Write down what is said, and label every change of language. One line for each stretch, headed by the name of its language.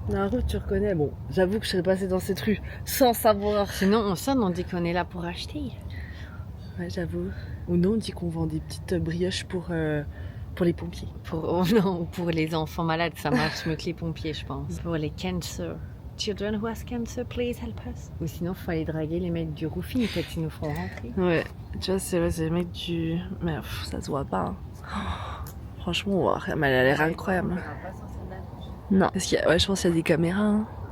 French: La route, tu reconnais. Bon, j'avoue que je serais passée dans cette rue sans savoir. Sinon, on sonne, on dit qu'on est là pour acheter. Ouais, j'avoue. Ou non, on dit qu'on vend des petites brioches pour les pompiers. Oh non, pour les enfants malades, ça marche mieux que les pompiers, je pense. Pour les cancer.
English: Children who has cancer, please help us.
French: Ou sinon, il faut aller draguer les mecs du roofing, peut-être qu'ils nous feront rentrer. Ouais, tu vois, c'est vrai, c'est les mecs du... Mais ça se voit pas. Hein. Oh, franchement, mais elle a l'air incroyable. Non, parce qu'il y a... ouais, je pense qu'il y a des caméras. Hein.